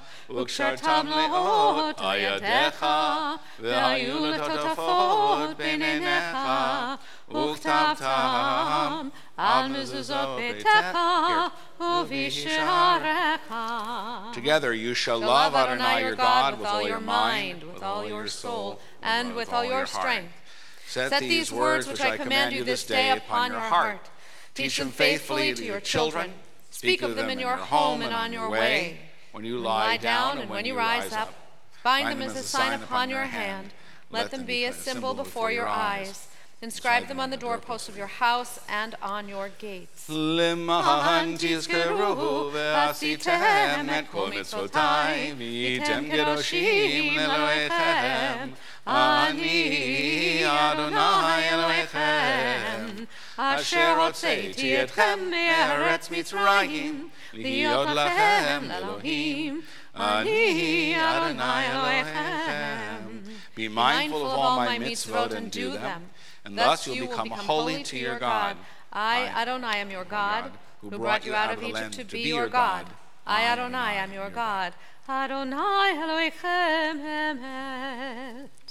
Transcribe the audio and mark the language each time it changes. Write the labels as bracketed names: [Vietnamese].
[Hebrew] וקשרתם לאות על ידיך והיו לטוטפות בין עיניך, וכתבתם על מזוזות ביתך ובשעריך. [English] Together you shall love Adonai your God with all your mind, with all your soul, and with all your strength. Set these words which I command you this day upon your heart. Teach them faithfully to your children. Speak of them in your home and on your way, when you lie down and when you rise up. Bind them as a sign upon your hand. Let them be a symbol before your eyes. Inscribe them on the doorposts of your house and on your gates. [Hebrew] למען תזכרו ועשיתם את כל מצוותיי והייתם קדושים לאלוהיכם. אני אדוני אלוהיכם אשר הוצאתי אתכם מארץ מצרים להיות לכם לאלוהים. אני אדוני אלוהיכם. [English] Be mindful of all my mitzvot and do them, and thus you'll become holy to your God. I, Adonai, am your God, who brought you out of Egypt to be your God. I, Adonai, am your God. [Hebrew] Adonai Elohechem Emet.